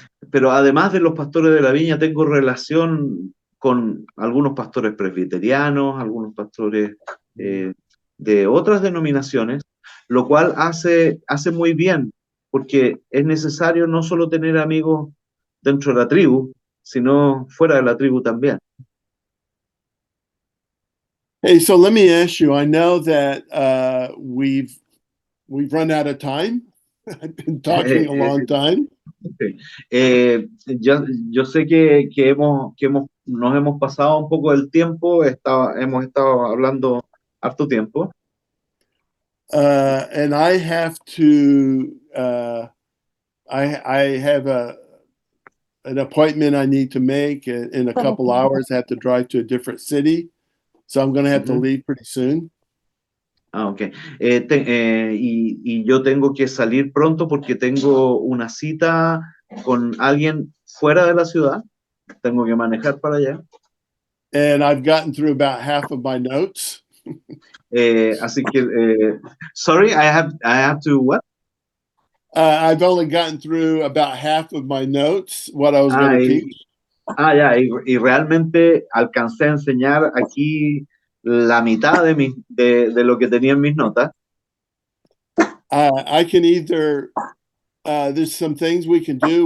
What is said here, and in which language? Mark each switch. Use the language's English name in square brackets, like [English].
[Spanish] Pero además de los pastores de la viña, tengo relación con algunos pastores presbiterianos, algunos pastores de otras denominaciones, lo cual hace muy bien, porque es necesario no solo tener amigos dentro de la tribu, sino fuera de la tribu también. [English] Hey, so let me ask you, I know that we've run out of time. I've been talking a long time. [Spanish] Yo sé que nos hemos pasado un poco del tiempo, hemos estado hablando harto tiempo. [English] And I have to, I have an appointment I need to make in a couple hours. I have to drive to a different city. So I'm going to have to leave pretty soon. Ok. [Spanish] Y yo tengo que salir pronto porque tengo una cita con alguien fuera de la ciudad. Tengo que manejar para allá. [English] And I've gotten through about half of my notes. [Spanish] Así que, [English] sorry, I have to what? I've only gotten through about half of my notes, what I was going to teach. [Spanish] Ya, y realmente alcancé a enseñar aquí la mitad de lo que tenía en mis notas. [English] I can either, there's some things we can do.